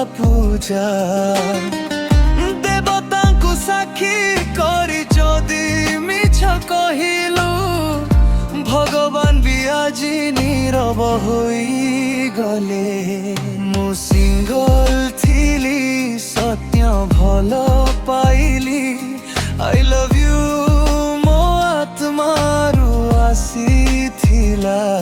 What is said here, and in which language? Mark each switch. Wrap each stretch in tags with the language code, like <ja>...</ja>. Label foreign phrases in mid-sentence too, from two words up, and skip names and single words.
<or>ପୂଜା ଦେବତାଙ୍କୁ ସାକ୍ଷୀ କରି ଯଦି ମିଛ କହିଲୁ, ଭଗବାନ ବି ଆଜି ନୀରବ ହୋଇଗଲେ। ମୁଁ ସିଙ୍ଗଲ ଥିଲି, ସତ୍ୟ ଭଲ ପାଇଲି।</or> <en>I love you</en> <or>ମୋ ଆତ୍ମାରୁ ଆସିଥିଲା।</or>